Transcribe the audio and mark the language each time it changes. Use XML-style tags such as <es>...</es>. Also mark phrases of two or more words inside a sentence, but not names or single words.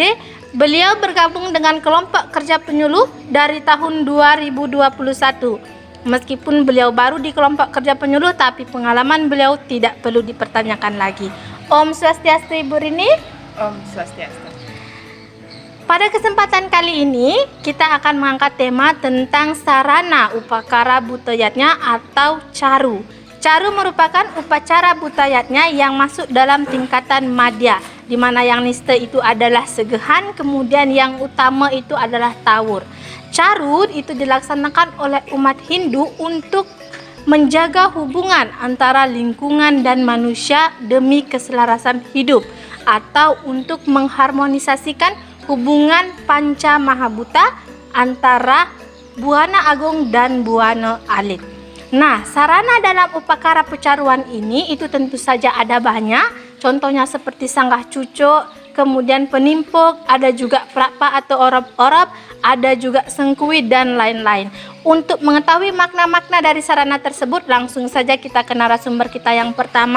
<id>Beliau bergabung dengan kelompok kerja penyuluh dari tahun 2021. Meskipun beliau baru di kelompok kerja penyuluh, tapi pengalaman beliau tidak perlu dipertanyakan lagi. Om Swastiastu Ibu Rini. Om Swastiastu. Pada kesempatan kali ini kita akan mengangkat tema tentang sarana upakara butayatnya atau caru. Caru merupakan upacara butayatnya yang masuk dalam tingkatan madya, di mana yang niste itu adalah segehan, kemudian yang utama itu adalah tawur. Caru itu dilaksanakan oleh umat Hindu untuk menjaga hubungan antara lingkungan dan manusia demi keselarasan hidup atau untuk mengharmonisasikan hubungan panca mahabhuta antara Buana Agung dan Buana Alit. Nah, sarana dalam upakara pecaruan ini itu tentu saja ada banyak. Contohnya seperti sanggah cucuk, kemudian penimpuk, ada juga prapa atau orop-orop, ada juga sengkui dan lain-lain. Untuk mengetahui makna-makna dari sarana tersebut, langsung saja kita ke narasumber kita yang pertama.</id>